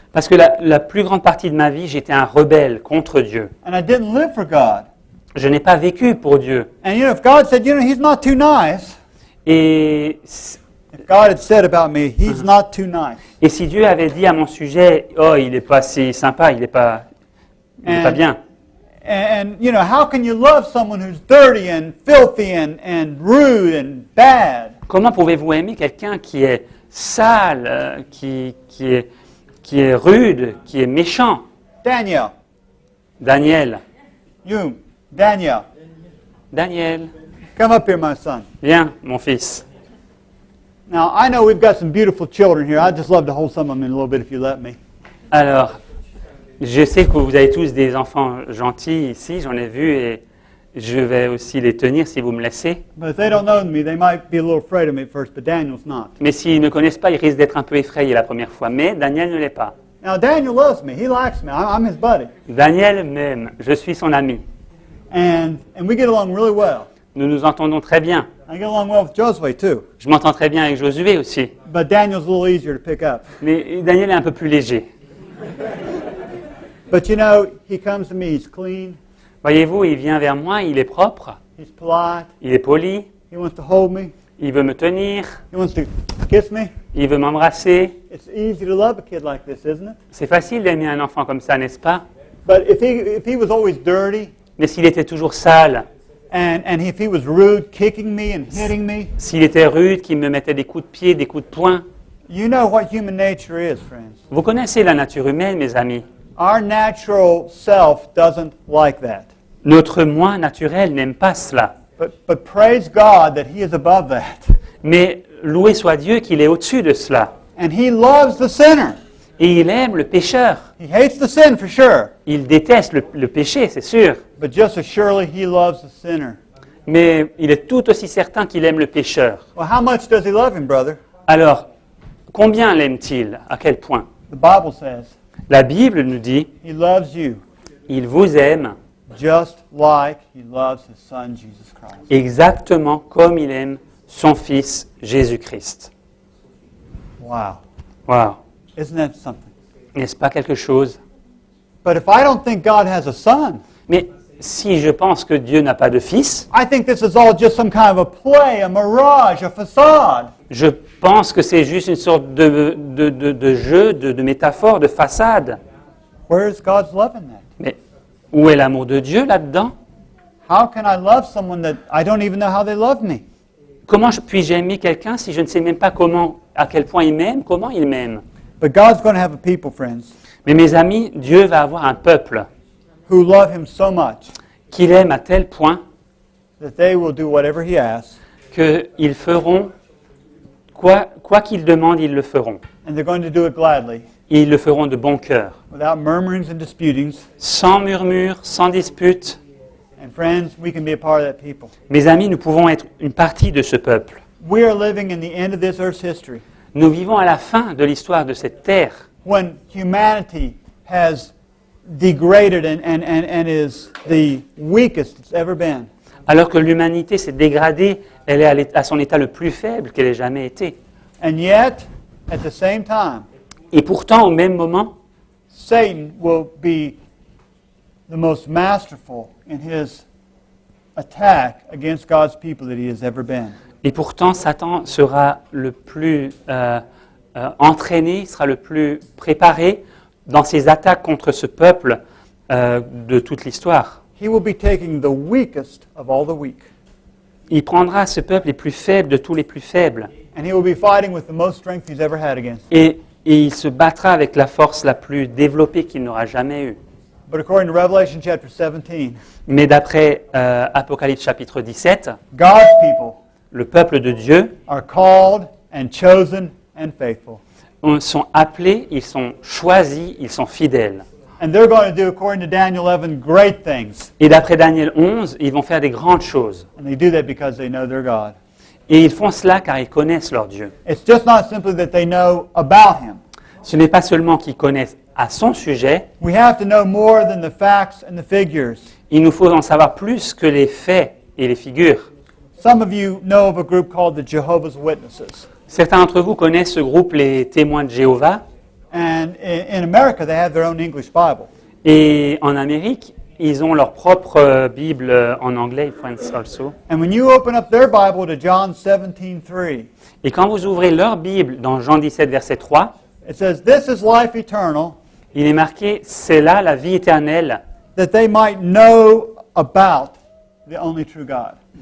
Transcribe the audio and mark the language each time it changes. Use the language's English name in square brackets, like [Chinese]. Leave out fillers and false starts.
[French] Parce que la plus grande partie de ma vie, j'étais un rebelle contre Dieu. [English] And I didn't live for God. [French] Je n'ai pas vécu pour Dieu. [English] And if God said, he's not too nice. [French] Et [English] If God had said about me, he's not too nice. [French] Et si Dieu avait dit à mon sujet, oh, il n'est pas si sympa, il n'est pas bien. [English] And how can you love someone who's dirty and filthy and rude and bad? [French] Comment pouvez-vous aimer quelqu'un qui est sale, qui est rude, qui est méchant? [English] Daniel. Daniel. Daniel. Come up here, my son. [French] Viens, mon fils. [English] Now, I know we've got some beautiful children here. I'd just love to hold some of them in a little bit if you let me. [French] Alors, je sais que vous avez tous des enfants gentils ici, j'en ai vu, et je vais aussi les tenir si vous me laissez. [English] But if they don't know me, they might be a little afraid of me at first, but Daniel's not. [French] Mais s'ils ne me connaissent pas, ils risquent d'être un peu effrayés la première fois. Mais Daniel ne l'est pas. [English] Now, Daniel loves me. He likes me. I'm his buddy. [French] Daniel m'aime, je suis son ami. [English] And we get along really well. [French] Nous nous entendons très bien. [English] I get along well with Josue, too. [French] Je m'entends très bien avec Josué aussi. [English] But Daniel's a little easier to pick up. [French] Mais Daniel est un peu plus léger. [English] But he comes to me, he's clean, [French] Voyez-vous, il vient vers moi, il est propre, [English] he's polite, [French] il est poli, [English] he wants to hold me, [French] il veut me tenir, [English] he wants to kiss me. [French] il veut m'embrasser. [English] It's easy to love a kid like this, isn't it? [French] C'est facile d'aimer un enfant comme ça, n'est-ce pas? [English] But if he was always dirty, [French] Mais s'il était toujours sale, [English] and if he was rude, kicking me and hitting me, [French] s'il était rude, qu'il me mettait des coups de pied, des coups de poing, [English] you know what human nature is, friends. [French] vous connaissez la nature humaine, mes amis. [English] Our natural self doesn't like that. [French] Notre moi naturel n'aime pas cela. [English] But praise God that he is above that. [French] Mais loué soit Dieu qu'il est au-dessus de cela. [English] And he loves the sinner. [French] Et il aime le pécheur. [English] He hates the sin for sure. [French] Il déteste le péché, c'est sûr. [English] But just as surely he loves the sinner. [French] Mais il est tout aussi certain qu'il aime le pécheur. [English] Well, how much does he love him, brother? [French] Alors, combien l'aime-t-il? À quel point? [English] The Bible says [French] La Bible nous dit, [English] he loves you [French] il vous aime [English] just like he loves his son, Jesus Christ. [French] exactement comme il aime son Fils Jésus-Christ. [English] Wow. [French] Wow. [English] Isn't that something? [French] N'est-ce pas quelque chose? [English] But if I don't think God has a son, [French] Mais si je pense que Dieu n'a pas de fils, [English] I think this is all just some kind of a play, a mirage, a facade. [French] je pense que c'est juste une sorte de jeu, de métaphore, de façade. [English] Where is God's love in that? [French] Mais où est l'amour de Dieu là-dedans? [English] How can I love someone that I don't even know how they love me? [French] Comment puis-je aimer quelqu'un si je ne sais même pas à quel point il m'aime, comment il m'aime? [English] But God's going to have a people, friends, [French] Mais mes amis, Dieu va avoir un peuple [English] who love him so much [French] qu'il aime à tel point [English] that they will do whatever he asks, [French] qu'ils feront, quoi qu'ils demandent, ils le feront. [English] and they're going to do it gladly, [French] Et ils le feront de bon cœur, [English] without murmurings and disputings. [French] sans murmure, sans dispute. [English] And friends, we can be a part of that people. [French] Mes amis, nous pouvons être une partie de ce peuple. [English] We are living in the end of this earth's history, [French] Nous vivons à la fin de l'histoire de cette terre, [English] when humanity has degraded and is the weakest it's ever been. [French] alors que l'humanité s'est dégradée, elle est à son état le plus faible qu'elle ait jamais été. [English] And yet, at the same time, [French] Et pourtant, au même moment, [English] Satan will be the most masterful in his attack against God's people that he has ever been. [French] et pourtant, Satan sera le plus entraîné, sera le plus préparé dans ses attaques contre ce peuple de toute l'histoire. [English] He will be taking the weakest of all the weak, [French] Il prendra ce peuple les plus faibles de tous les plus faibles [English] and he will be fighting with the most strength he's ever had against. [French] et il se battra avec la force la plus développée qu'il n'aura jamais eue. [English] But according to Revelation chapter 17, [French] Mais d'après Apocalypse chapitre 17, [English] God's people [French] le peuple de Dieu [English] are called and chosen and faithful. [French] sont appelés, ils sont choisis, ils sont fidèles. [English] And they're going to do, according to Daniel 11, great things. [French] Et d'après Daniel 11, ils vont faire des grandes choses. [English] And they do that because they know their God. [French] Et ils font cela car ils connaissent leur Dieu. [English] It's just not simply that they know about him. [French] Ce n'est pas seulement qu'ils connaissent à son sujet, [English] We have to know more than the facts and the figures. [French] il nous faut en savoir plus que les faits et les figures. [English] Some of you know of a group called the Jehovah's Witnesses. [French] Certains d'entre vous connaissent ce groupe, les témoins de Jéhovah, [English] And in America, they have their own English Bible. [French] et en Amérique, ils ont leur propre Bible en anglais, [English] French also. And when you open up their Bible to John 17:3, [French] Et quand vous ouvrez leur Bible dans Jean 17, verset 3, [English] it says, "This is life eternal, [French] il est marqué « C'est là la vie éternelle, [English] that they might know about the only true God."